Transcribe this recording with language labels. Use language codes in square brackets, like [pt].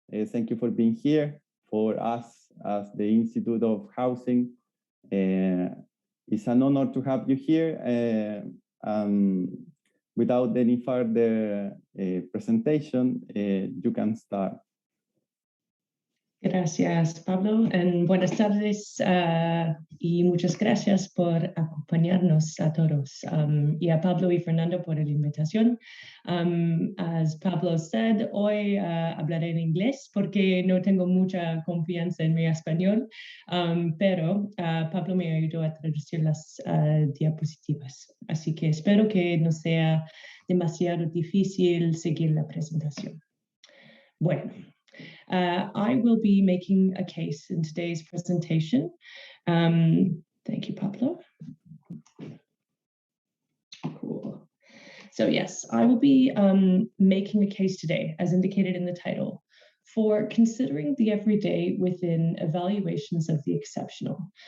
[en] Thank you for being here. For us as the Institute of Housing, it's an honor to have you here. Without any further presentation, you can start. [es] Gracias, Pablo, and buenas tardes, y muchas gracias por acompañarnos a todos, y a Pablo y Fernando por la invitación. [en] As Pablo said, [es] hoy hablaré en inglés porque no tengo mucha confianza en mi español, pero Pablo me ayudó a traducir las diapositivas, así que espero que no sea demasiado difícil seguir la presentación. Bueno. [en] I will be making a case in today's presentation. Thank you, Pablo. Cool. So yes, I will be making a case today, as indicated in the title, for considering the everyday within evaluations of the exceptional.